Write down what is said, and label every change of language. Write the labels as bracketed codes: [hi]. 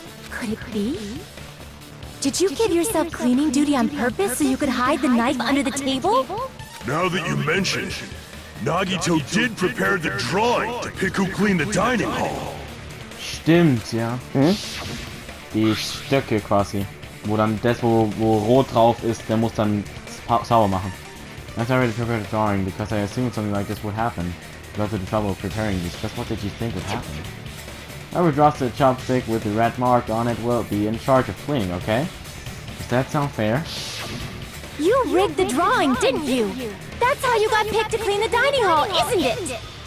[en] Could it be? Did you give yourself cleaning duty on purpose so you could hide the knife under the table? Now that you mention it, Nagito did prepare the drawing to pick who cleaned the dining hall. [de] Stimmt, ja. Die Stöcke quasi. Wo dann das, wo rot drauf ist, der muss dann sauber machen. [en] That's already prepared a drawing because I assumed something like this would happen. Go to the trouble of preparing these. Just what did you think would happen? Whoever draws the chopstick with the red mark on it will be in charge of cleaning, okay? Does that sound fair? You rigged the drawing, didn't you? That's how you got picked to clean the dining hall, isn't it?